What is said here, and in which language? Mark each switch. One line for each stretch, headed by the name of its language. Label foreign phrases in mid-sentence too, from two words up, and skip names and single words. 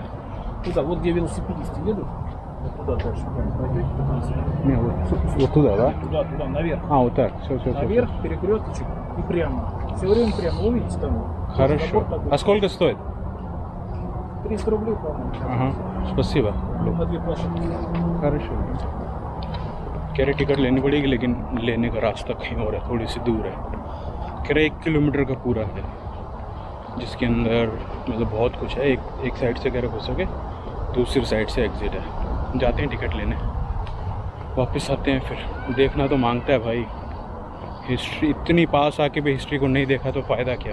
Russian: Туда, вот где велосипедисты едут, вот туда дальше прямо пройдете по трассе. Не, вот туда, да? Туда, наверх. А, вот так. Все. Наверх, перекресточек и прямо. Все время прямо, увидите там. Хорошо. Забор такой. А сколько стоит? 300 рублей, по-моему. Ага, спасибо। На две площадки. хорошо।
Hindi: कह रहे टिकट लेनी पड़ेगी, लेकिन लेने का रास्ता कहीं और है, थोड़ी सी दूर है। कह रहे 1 किलोमीटर का पूरा है, जिसके अंदर मतलब बहुत कुछ है। एक साइड से कह रहे हो सके, दूसरी साइड से एग्जिट है। जाते हैं टिकट लेने, वापस आते हैं। फिर देखना तो मांगता है भाई, हिस्ट्री इतनी पास आके भी हिस्ट्री को नहीं देखा तो फ़ायदा क्या।